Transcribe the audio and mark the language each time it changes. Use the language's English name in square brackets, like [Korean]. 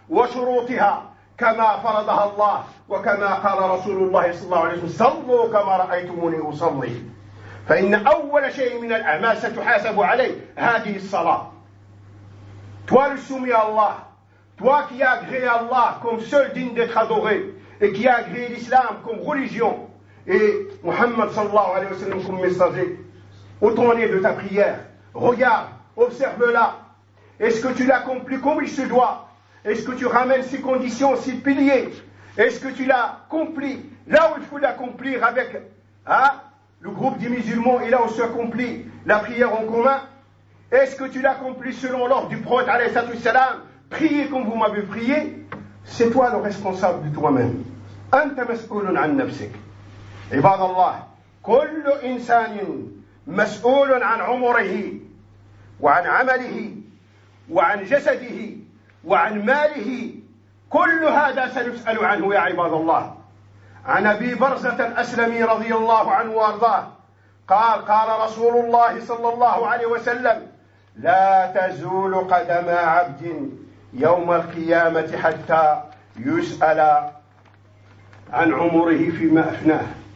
[Arabic] وشروطها كما فرضها الله وكما قال رسول الله صلى الله عليه وسلم صلوا كما رأيتموني أصلي. فإن أول شيء من الأعمال ستحاسب عليه هذه الصلاة. [French] Toi le soumis à Allah, toi qui as agréé Allah comme seul digne d'être adoré et qui as agréé l'islam comme religion et Muhammad صلى الله عليه وسلم comme messager, au tournée de ta prière, regarde, observe-la, est-ce que tu l'accomplis comme il se doit? Est-ce que tu ramènes ces conditions, ces piliers? Est-ce que tu l'as accompli là où il faut l'accomplir avec hein, le groupe des musulmans et là où s'accomplit la prière en commun? Est-ce que tu l'accomplis selon l'ordre du prophète, alayhi salam, prier comme vous m'avez prié? C'est toi le responsable de toi-même. [Arabic] Anta mas'oulun an nafsik. Ibad Allah, kullu insanin mas'oulun an umurihi wa an amalihi wa an jasadihi وعن ماله كل هذا سنسأل عنه يا عباد الله. عن أبي برزة الأسلمي رضي الله عنه وأرضاه قال قال رسول الله صلى الله عليه وسلم لا تزول قدم عبد يوم القيامة حتى يسأل عن عمره فيما أفناه.